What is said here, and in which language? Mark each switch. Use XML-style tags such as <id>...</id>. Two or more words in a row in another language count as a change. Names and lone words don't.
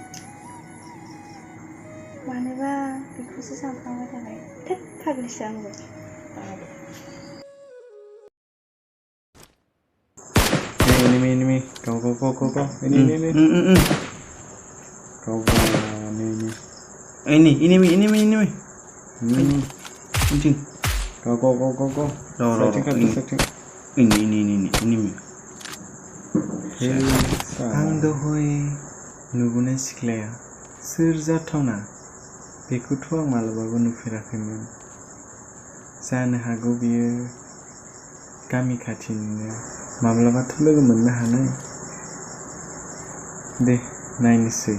<brx>मानोबा बेखौसो सानफ्लांबाय थाबाय थोद फाग्लिसो आंबो</brx> <en>enemy go enemy enemy Go. Ini.</en> <brx>आं दहाय नुबोनाय सिख्लाया सोर जाथावना बेखौथ' आं मालाबाबो नुफेराखैमोन जानो हागौ बियो गामि खाथिनिनो माब्लाबाथ' लोगो मोननो हानाय दे नायनोसै</brx>